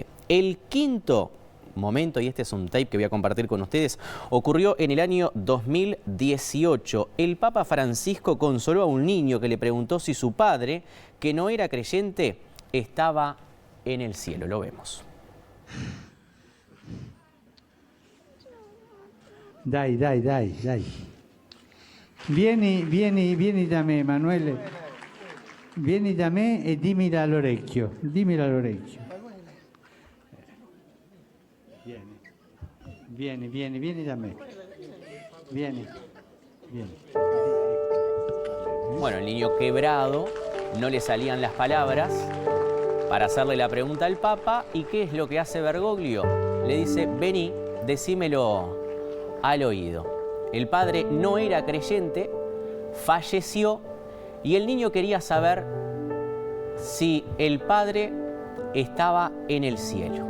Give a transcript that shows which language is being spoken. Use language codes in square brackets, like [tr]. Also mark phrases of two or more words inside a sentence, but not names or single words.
[es] El quinto momento, y este es un tape que voy a compartir con ustedes, ocurrió en el año 2018. El Papa Francisco consoló a un niño que le preguntó si su padre, que no era creyente, estaba en el cielo. Lo vemos. [it] Dai. Vieni da me, Emanuele. Vieni da me e dimmi all'orecchio. Vieni da me. Vieni. [es] Bueno, el niño quebrado, no le salían las palabras para hacerle la pregunta al Papa. ¿Y qué es lo que hace Bergoglio? Le dice: vení, decímelo al oído. El padre no era creyente, falleció, y el niño quería saber si el padre estaba en el cielo.